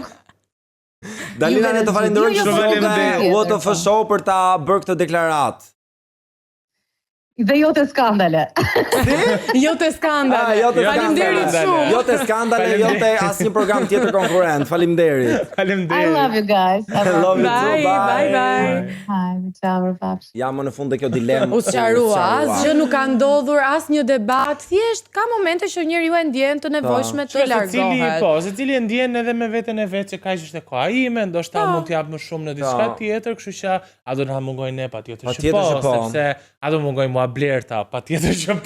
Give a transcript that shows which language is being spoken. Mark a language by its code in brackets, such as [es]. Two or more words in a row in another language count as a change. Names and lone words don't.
[sq] Dalina, ne të falenderojmë shumë [en] What of a Show [sq] për ta bërë këtë deklaratë. Dhe jo të skandale. Jo të skandale. Faleminderit shumë. Jo të skandale, jo të asnjë program tjetër konkurrent. Faleminderit. [en] I love you guys. I love you too. Bye. Hi, ciao, paps. [sq] Ja më në fund dhe kjo dilemë. U sqarua, asgjë nuk ka ndodhur, asnjë debat, thjesht ka momente që njeriu e ndjen të nevojshme të largohet. Secili e ndjen edhe me veten e vet që kaq është e koha ime, ndoshta mund të jap më shumë në diçka tjetër, kështu që a do të na mungojnë ne patjetër që po, sepse a do mungojnë mua Blerta, patjetër që po.